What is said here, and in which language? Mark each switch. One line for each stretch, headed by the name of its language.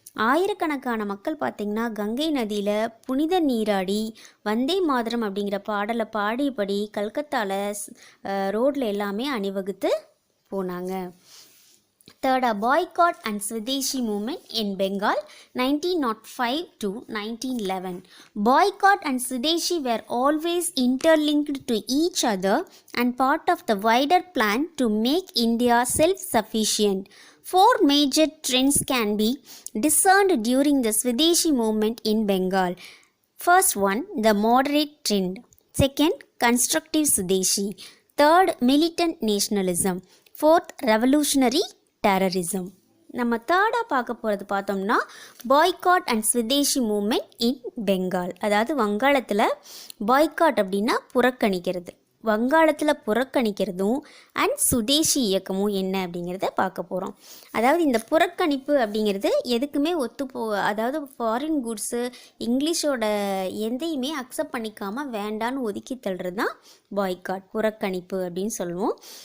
Tamil: ஆயிரக்கணக்கான மக்கள் பார்த்திங்கன்னா கங்கை நதியில் புனித நீராடி வந்தே மாதரம் அப்படிங்கிற பாடலை பாடியபடி கல்கத்தாவில் ரோட்டில் எல்லாமே அணிவகுத்து போனாங்க. தேர்டா
English: Boycott and Swadeshi movement in Bengal 1905 to 1911. Boycott and Swadeshi were always interlinked to each other and part of the wider plan to make India self-sufficient. 4 major trends can be discerned during the Swadeshi movement in Bengal. First one, the moderate trend. Second, constructive Swadeshi. Third, militant nationalism. Fourth, revolutionary terrorism.
Tamil: நம்ம தேர்டாக பார்க்க போகிறது பார்த்தோம்னா
English: boycott and Swadeshi movement in Bengal,
Tamil: அதாவது வங்காளத்தில் boycott அப்படின்னா புறக்கணிக்கிறது, வங்காளத்தில் புறக்கணிக்கிறதும் and சுதேசி இயக்கமும் என்ன அப்படிங்கிறத பார்க்க போகிறோம். அதாவது இந்த புறக்கணிப்பு அப்படிங்கிறது எதுக்குமே அதாவது ஃபாரின் குட்ஸு இங்கிலீஷோட எந்தையுமே அக்செப்ட் பண்ணிக்காமல் வேண்டான்னு ஒதுக்கி தள்ளுறது தான் பாய்காட், புறக்கணிப்பு அப்படின்னு சொல்லுவோம்.